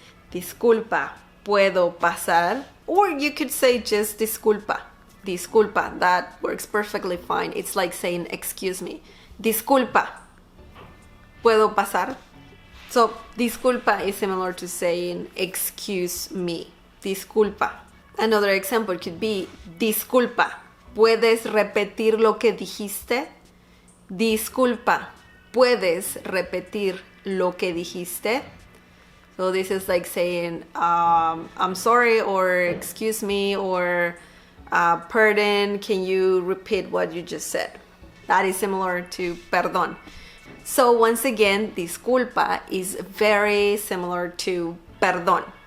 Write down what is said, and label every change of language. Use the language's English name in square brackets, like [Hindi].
[Spanish] Disculpa, ¿puedo pasar? [English] Or you could say just disculpa. Disculpa, that works perfectly fine. It's like saying, excuse me. [Spanish] Disculpa, ¿puedo pasar? [English] So, disculpa is similar to saying, excuse me. [Spanish] Disculpa. [English] Another example could be, [Spanish] disculpa, ¿puedes repetir lo que dijiste? Disculpa, ¿puedes repetir lo que dijiste? [English] So this is like saying, I'm sorry, or excuse me, or pardon, can you repeat what you just said? That is similar to perdón. So once again, disculpa is very similar to perdón.